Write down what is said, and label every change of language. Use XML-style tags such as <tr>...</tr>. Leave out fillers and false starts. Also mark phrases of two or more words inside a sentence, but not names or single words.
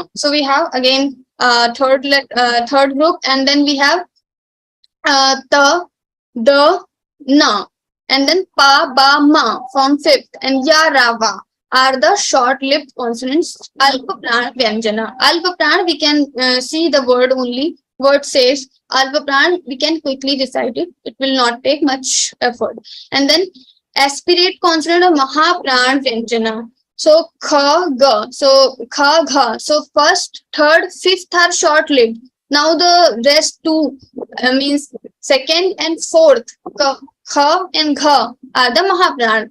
<en>So we have again third group, and then we have ta, da, na, and then pa, ba, ma from fifth, and ya, ra, va are the short-lived consonants.</en> <sa>Alpa prana vyanjana. Alpa prana,</sa> <en>we can see the word only. Word says</en> <sa>alpa prana,</sa> <en>we can quickly recite it. It will not take much effort. And then aspirate consonant of</en> <sa>maha prana vyanjana.</sa> <en>So kha, ga. So kha, gha. So first, third, fifth are short-lived. Now the rest 2 means second and fourth, kha and gha are the</en> <sa>maha prana.</sa>